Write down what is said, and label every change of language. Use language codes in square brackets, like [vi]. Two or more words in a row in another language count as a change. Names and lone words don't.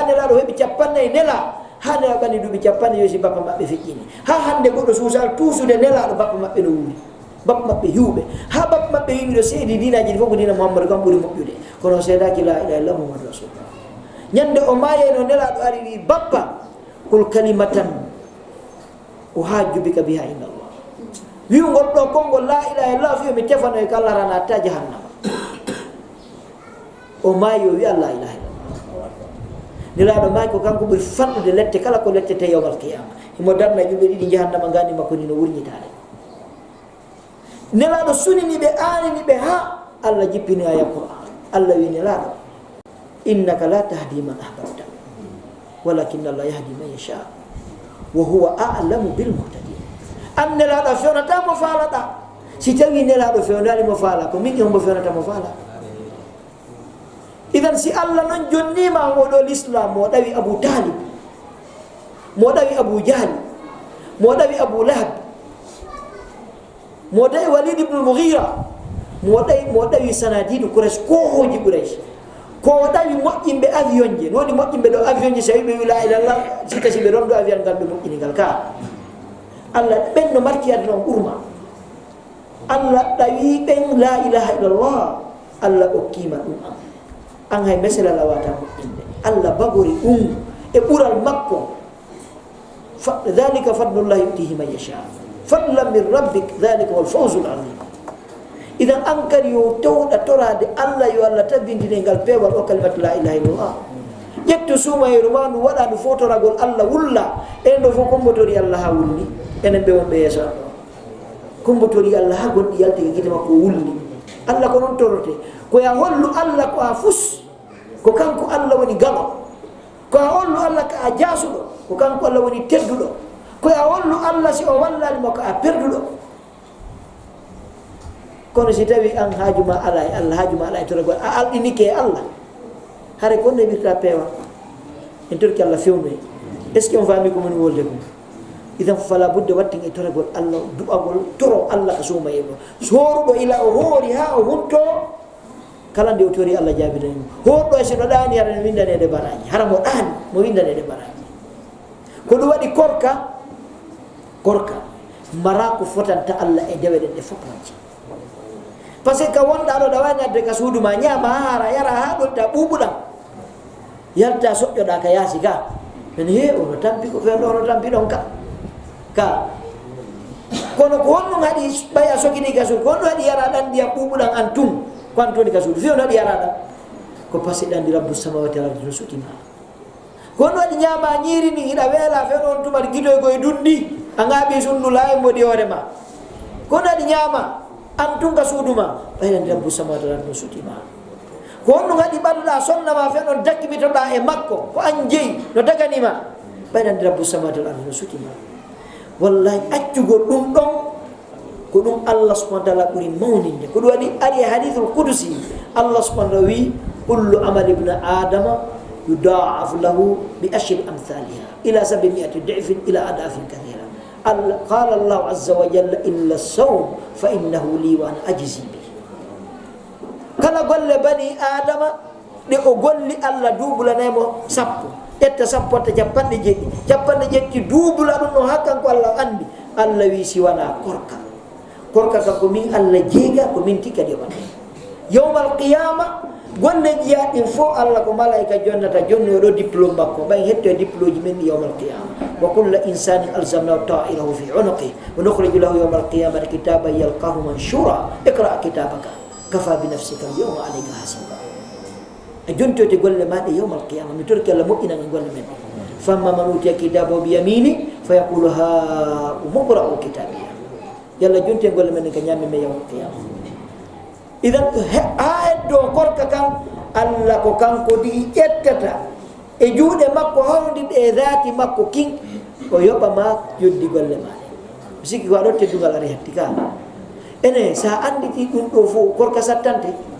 [ff] nelaɗo heeɓi 50 nela ha nelaɗo ɓanni duuɓi 50 yosi bappa mabɓe feƴƴini ha hande goɗɗo suusal tuusude nelaɗo bappa mabɓe no wuuri bappa mabɓe hiwɓe ha bappa mabɓe wiwi ɗo seedi dinaji ɗi fof ko dina Muhammadu kam ɓuuri moƴƴude kono seedaki [ar] لا إله إلا الله محمد رسول الله [ff] ñande o mayeno nelaɗo ari wi bappa [ar] قل كلمة أحاج بك بها عند الله [ff] wiwgol ɗo konngol [ar] لا إله إلا الله [ff] fiyo mi tefano e ko Allah rana atta jahannama o maayi o wi Allah [ar] إله إلا الله [ff] nelaɗo maayi ko kanko ɓuri fanɗude lette kala ko lettete yawmal qiyama himo darna yimɓe ɗiɗi jahannama gandi makko ni no wurñitade nelaɗo sunini ɓe anini ɓe ha Allah jippini aya Qur'an Allah wi nelaɗo [ar] إنك لا تهدي من أحببت ولكن الله يهدي من يشاء وهو أعلم بالمهتدين [ff] an nelaɗo fewnata mo faalaɗa si tawi nelaɗo fewnani mo faala ko min hombo fewnata mo faala idan si Allah non jonnima oɗo l'islam mo ɗawi Abu Talib mo ɗawi Abu Jahl mo ɗawi Abu Lahab mo ɗawi Walid ibn al-Mughira mo ɗawi [ar] صناديد قريش [ff] ko hoji Quraysh ko ɗawi moƴƴimɓe avion je noni moƴƴimɓe ɗo avion je so wi ɓe wi [ar] لا إله إلا الله [ff] si kasi ɓe rondo avion ngal ɓe moƴƴinigal ka Allah ɓen no marki aduna on ɓurma Allah ɗawi ɓen [ar] لا إله إلا الله [ff] Allah okkima ɗum an hay mesela lawata moƴƴinde Allah bagori ɗum e ɓural makko [ar] ذلك فضل الله يؤتيه من يشاء فضلا من ربك ذلك والفوز العظيم [ff] idan an kadi yo tawɗa torade Allah yo Allah tabbindine ngal pewal o [ar] كلمة لا إله إلا الله [ff] ƴetto sumayru ma ndu waɗa ndu fotoragol Allah wulla en ɗo fof kombotori Allah ha wulli enen ɓe wonɓe yeeso ɗo kombotori Allah ha gonɗi yalti e guite makko wulli Allah ko noon torote ko ya hollu Allah ko a fus ko kanko Allah woni galo ko a hollu Allah ko a jaasuɗo ko kanko Allah woni tedduɗo ko ya hollu Allah si o wallanima ko a perduɗo kono si tawi an haajuma ala e Allah haajuma ala e toragol a alɗinike e Allah hare ko nebirta peewa en torki Allah fewnoye [fr] est ce que on [ff] faami ko moni wolde ko idan fala budde watten e toragol Allah duɓagol toro Allah ko suuma e ɗo soruɗo ila o hoori ha o hunto kala nde o tori Allah jaabidanimo hoɗɗo e soɗo ɗaani hara no windanede baraji hara mo ɗaani mo windanede baraji ko ɗum waɗi korka mara ko fotanta Allah e dewe ɗen ɗe fof majji [fr] par ce que [ff] ka wonɗa ɗo ɗa wani adde ka suudu ma ñaama ha hara yara ha ɗolta ɓuɓuɗam yalta soƴƴoɗa ka yaasi ga men he ono tampi ko feerɗo ono tampi ɗon ka kono ko honɗum haɗi ɓaya sogini ka suudu ko honɗum haɗi yara ɗan ndiyam ɓuɓuɗam an tun ko an toni ka suudu fi ono haɗi yaraɗam ko [fr] par ce que [ff] ɗandi [ar] رب السماوات والأرض [ff] no sutima ko honɗum waɗi ñaama ñiiri ni hiɗa weela feerɗo on tumat guidoy koye dundi a ŋaaɓi sundu laawi modi hoorema ko honɗum haɗi ñaama an tun ka suuduma ɓayrandi [ar] رب السماوات والأرض [ff] no sutima ko honɗum haɗi ɓalluɗa sonnama fe ɗon dakkibitoɗa e makko ko an jeeyi no daganima ɓayrandi [ar] رب السماوات والأرض [ff] no sutima wallahi accugol ɗum ɗon ko ɗum Allah [ar] سبحانه وتعالى [ff] ɓuri mawninde ko ɗum waɗi ari [ar] e حديث القدسي الله سبحانه وتعالى wi كل عمل ابن آدم يضاعف له بعشر أمثالها إلى [ff] 700 [ar] ضعف إلى أضعاف كثيرة قال الله عز وجل إلا الصوم فإنه لي وأنا أجزي به [ff] kala golle bani adama ɗe o golli Allah duubulanaymo 10 ƴetta 10 capanɗe jetti duubula ɗum no hakkan ko Allah andi Allah wi si wona korka ka ko min Allah jeega ko min tikka ɗi waɗa [ar] يوم القيامة [ff] golle jiya din fo Allah ko malaika jonnata jonno do diplôme makko bay hetto diplôme men [ar] يوم القيامة وكل إنسان ألزمناه طائره في عنقه ونخرج له يوم القيامة كتابا يلقاه منشورا اقرأ كتابك كفى بنفسك اليوم عليك حسيبا [ff] jonto te golle made [ar] يوم القيامة mi [ff] turki Allah mo ina golle men [ar] فأما من أوتي كتابه بيمينه فيقول هاؤم اقرؤوا كتابيه [ff] yalla jonte golle men ka nyame me [ar] يوم القيامة [ff] idan do korka kan Allah ko kanko di ettata e juude makko hawndi e zati makko king o yoba ma yoddi golle ma bisiki ko adotte dugal ari hattika ene sa andi ti dum do fu korka sattante